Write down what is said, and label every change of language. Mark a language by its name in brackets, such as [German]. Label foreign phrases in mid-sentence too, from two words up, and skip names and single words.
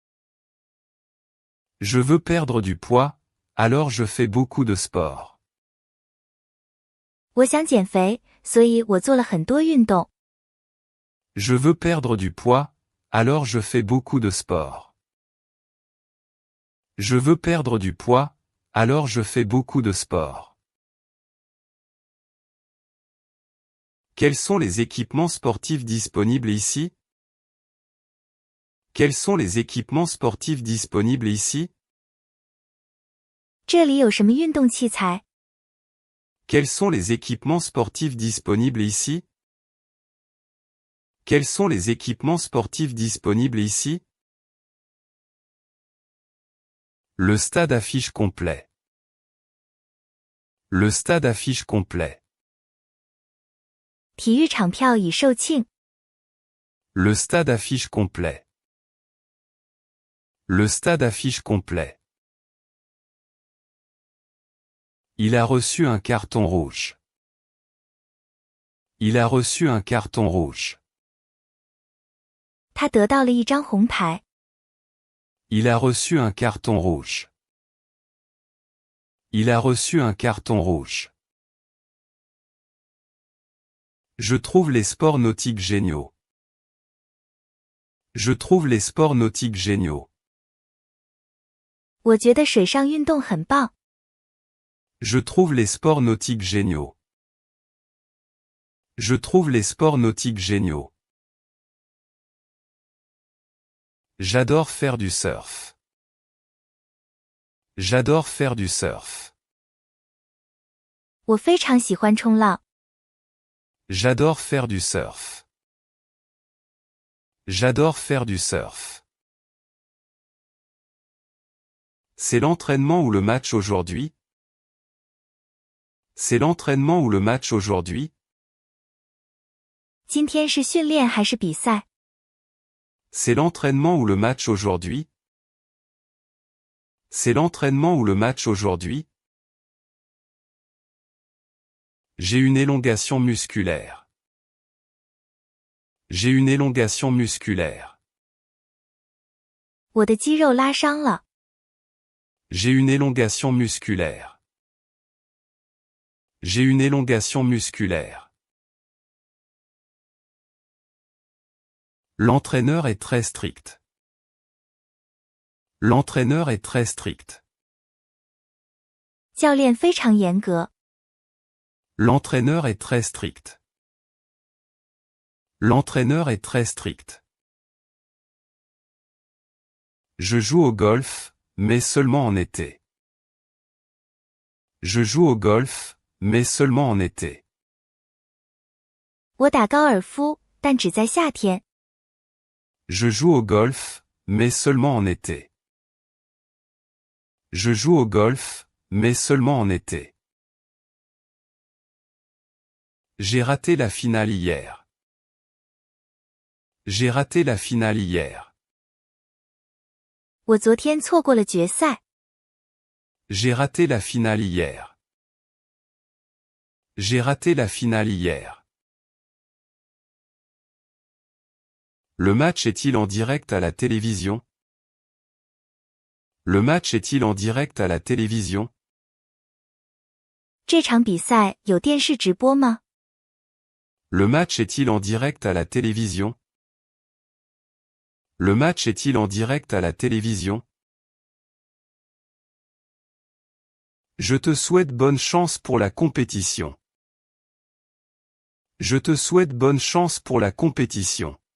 [French] Je veux perdre du poids, alors je fais beaucoup de sport. [Chinese] 我想减肥，所以我做了很多运动。 [French] Je veux perdre du poids, alors je fais beaucoup de sport. Je veux perdre du poids, alors je fais beaucoup de sport. Quels sont les équipements sportifs disponibles ici? Quels sont les équipements sportifs disponibles ici? [Chinese] 这里有什么运动器材？ [French] Quels sont les équipements sportifs disponibles ici? Quels sont les équipements sportifs disponibles ici? Le stade affiche complet. Le stade affiche complet. [Chinese] 体育场票已售罄。 [French] Le stade affiche complet. Le stade affiche complet. Il a reçu un carton rouge. Il a reçu un carton rouge. [Chinese] 他得到了一张红牌。 [French] Il a reçu un carton rouge. Il a reçu un carton rouge. Je trouve les sports nautiques géniaux. Je trouve les sports nautiques géniaux. [Chinese] 我觉得水上运动很棒。 [French] Je trouve les sports nautiques géniaux. Je trouve les sports nautiques géniaux. J'adore faire du surf. J'adore faire du surf. [Chinese] 我非常喜欢冲浪。 [French] J'adore faire du surf. J'adore faire du surf. C'est l'entraînement ou le match aujourd'hui? C'est l'entraînement ou le match aujourd'hui? [Chinese] 今天是训练还是比赛？ [French] C'est l'entraînement ou le match aujourd'hui? C'est l'entraînement ou le match aujourd'hui? J'ai une élongation musculaire. J'ai une élongation musculaire. [Chinese] 我的肌肉拉伤了。 [French] J'ai une élongation musculaire. J'ai une élongation musculaire. L'entraîneur est très strict. L'entraîneur est très strict. [Chinese] 教练非常严格。 [French] L'entraîneur est très strict. L'entraîneur est très strict. Je joue au golf, mais seulement en été. Je joue au golf, mais seulement en été. [Chinese] 我打高尔夫，但只在夏天。 [French] Je joue au golf, mais seulement en été. Je joue au golf, mais seulement en été. J'ai raté la finale hier. J'ai raté la finale hier. [Chinese] 我昨天错过了决赛。 [French] J'ai raté la finale hier. J'ai raté la finale hier. Le match est-il en direct à la télévision? Le match est-il en direct à la télévision? [Chinese] 这场比赛有电视直播吗？ [French] Le match est-il en direct à la télévision? Le match est-il en direct à la télévision? Je te souhaite bonne chance pour la compétition. Je te souhaite bonne chance pour la compétition.